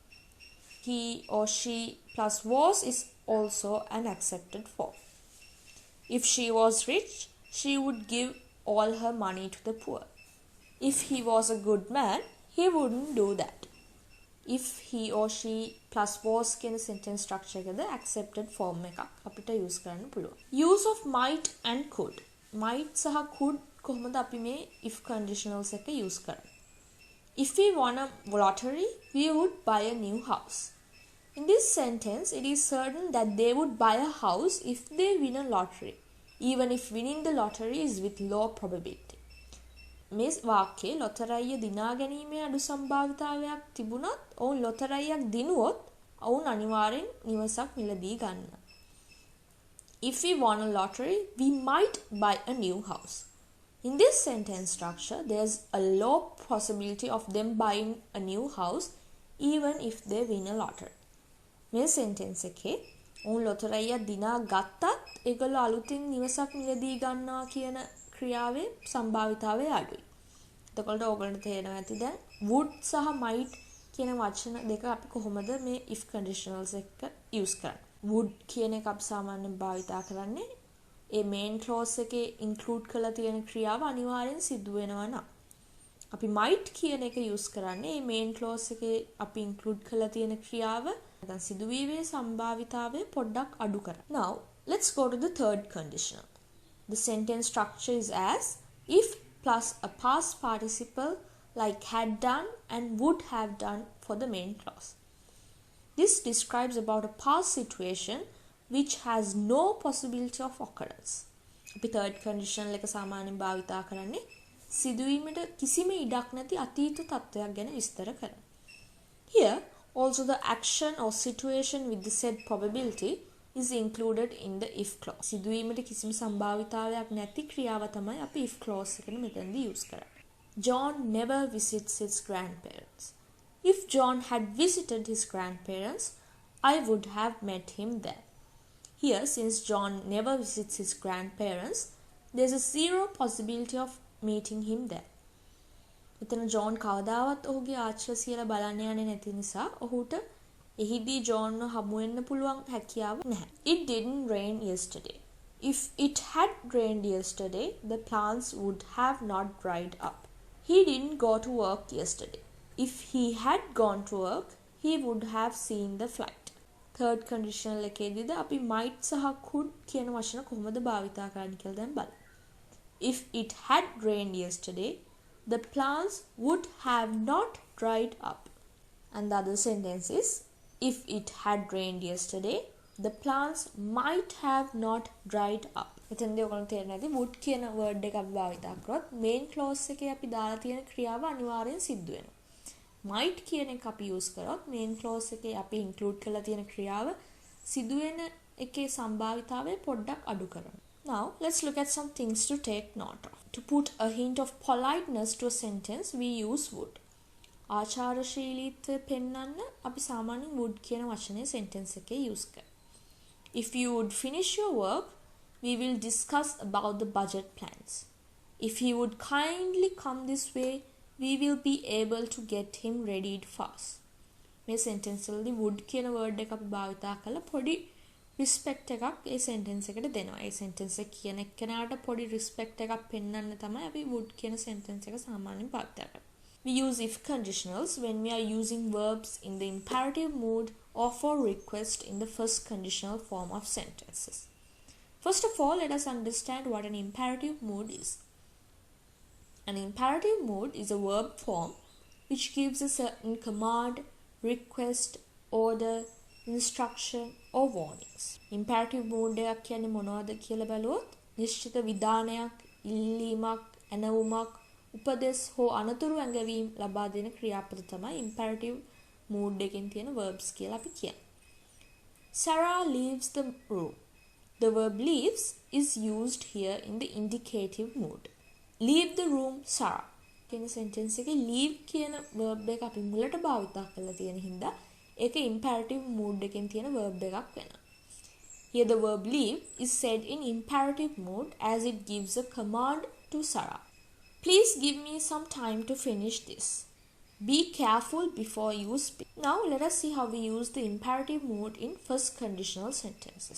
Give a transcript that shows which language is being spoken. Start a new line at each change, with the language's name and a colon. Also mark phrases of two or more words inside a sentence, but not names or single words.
English: He or she plus was is also an accepted form. If she was rich, she would give all her money to the poor. If he was a good man, he wouldn't do that. If he or she plus was
Sinhala: කියන
English: sentence structure
Sinhala: එකද
English: accepted form
Sinhala: එකක් අපිට use කරන්න පුළුවන්.
English: Use of might and could. Might
Sinhala: සහ could කොහොමද අපි මේ
English: if conditionals
Sinhala: එක use කරන්නේ?
English: If we won a lottery, we would buy a new house. In this sentence, it is certain that they would buy a house if they win a lottery, even if winning the lottery is with low probability.
Sinhala: මේ වාක්‍යයේ ලොතරැයිය දිනා ගැනීමේ අඩු සම්භාවිතාවයක් තිබුණත් ඔවුන් ලොතරැයියක් දිනුවොත් ඔවුන් අනිවාර්යෙන් නිවසක් මිලදී ගන්නවා.
English: If we won a lottery, we might buy a new house. In this sentence structure, there's a low possibility of them buying a new house even if they win a lottery.
Sinhala: මේ sentence එකේ ඔවුන් ලොතරැයියක් දිනා ගත්තත් ඒගොල්ලෝ අලුතින් නිවසක් මිලදී ගන්නවා කියන ක්‍රියාවේ සම්භාවිතාවය අඩුයි. එතකොට ඕගොල්ලන්ට තේරෙනවා ඇති දැන් would සහ might කියන වචන දෙක අපි කොහොමද මේ if conditionals එක use කරන්නේ. would කියන එක අපි සාමාන්‍යයෙන් භාවිතා කරන්නේ ඒ
English: main clause
Sinhala: එකේ include කරලා තියෙන ක්‍රියාව අනිවාර්යෙන් සිදු වෙනවා නම්. අපි might කියන එක use කරන්නේ මේ
English: main clause
Sinhala: එකේ අපි include කරලා තියෙන ක්‍රියාව නැත්නම් සිදුවීමේ සම්භාවිතාවය පොඩ්ඩක් අඩු කරන්න.
English: Now let's go to the third conditional. The sentence structure is as if plus a past participle like had done and would have done for the main clause. This describes about a past situation which has no possibility of occurrence.
Sinhala: අපි
English: third conditional
Sinhala: එක සාමාන්‍යයෙන් භාවිතා කරන්නේ සිදුවීමට කිසිම ඉඩක් නැති අතීත තත්ත්වයක් ගැන විස්තර කරන්න.
English: Here also the action or situation with the said probability is included in the if clause.
Sinhala: සිදුවීමට කිසිම සම්භාවිතාවයක් නැති ක්‍රියාව තමයි අපි
English: if clause
Sinhala: එකන මෙතනදී use කරන්නේ.
English: John never visits his grandparents. If John had visited his grandparents, I would have met him there. Here, since John never visits his grandparents, there is a zero possibility of meeting him there.
Sinhala: මෙතන John කවදාවත් ඔහුගේ ආච්චිලා සියලා බලන්න යන්නේ නැති නිසා ඔහුට එහිදී Johnව හමු වෙන්න පුළුවන් හැකියාව නැහැ.
English: It didn't rain yesterday. If it had rained yesterday, the plants would have not dried up. He didn't go to work yesterday. If he had gone to work, he would have seen the flight. Third conditional
Sinhala: එකේදීද අපි might සහ could කියන වචන කොහොමද භාවිතා කරන්න කියලා දැන් බලමු.
English: If it had rained yesterday, the plants would have not dried up. And the other sentence is, if it had rained yesterday, the plants might have not dried up.
Sinhala: එතනදී ඔයගොල්ලෝ තේරෙන්නේ නැති would කියන word එක අපි භාවිතා කරොත්
English: main clause
Sinhala: එකේ අපි දාලා තියෙන ක්‍රියාව අනිවාර්යෙන් සිද්ධ වෙනවා. might කියන එක අපි use කරොත්
English: main clause
Sinhala: එකේ අපි include කරලා තියෙන ක්‍රියාව සිදු වෙන එකේ සම්භාවිතාවය පොඩ්ඩක් අඩු කරනවා.
English: Now let's look at some things to take note of. To put a hint of politeness to a sentence, we use would.
Sinhala: ආචාරශීලීත්වය පෙන්වන්න අපි සාමාන්‍යයෙන් would කියන වචනේ sentence එකේ use කරනවා.
English: If you would finish your work, we will discuss about the budget plans. If he would kindly come this way, we will be able to get him readied fast.
Sinhala: මේ sentence වලදී would කියන word එක අපි භාවිතා කරලා පොඩි respect එකක් ඒ sentence එකට දෙනවා. ඒ sentence එක කියන එක්කෙනාට පොඩි respect එකක් පෙන්වන්න තමයි අපි would කියන sentence එක සාමාන්‍යයෙන් භාවිතා කරන්නේ.
English: We use if conditionals when we are using verbs in the imperative mood or for request in the first conditional form of sentences. First of all, let us understand what an imperative mood is. An imperative mood is a verb form which gives a certain command, request, order, instruction or warnings. Imperative mood
Sinhala: එකක් කියන්නේ මොනවද කියලා බලුවොත් නිශ්චිත විධානයක්, ඉල්ලීමක්, ඇනවුමක්, උපදෙස් හෝ අනතුරු ඇඟවීම් ලබා දෙන ක්‍රියාපද තමයි
English: imperative mood
Sinhala: එකෙන් තියෙන verbs කියලා අපි කියන්නේ.
English: Sarah leaves the room. The verb leaves is used here in the indicative mood. Leave the room, Sarah.
Sinhala: කියන sentence එකේ leave කියන verb එක අපි මුලට භාවිතා කරලා තියෙන හින්දා ඒක
English: imperative mood
Sinhala: එකෙන් තියෙන verb එකක් වෙනවා.
English: Here the verb leave is said in imperative mood as it gives a command to Sarah. Please give me some time to finish this. Be careful before you speak. Now let us see how we use the imperative mood in first conditional sentences.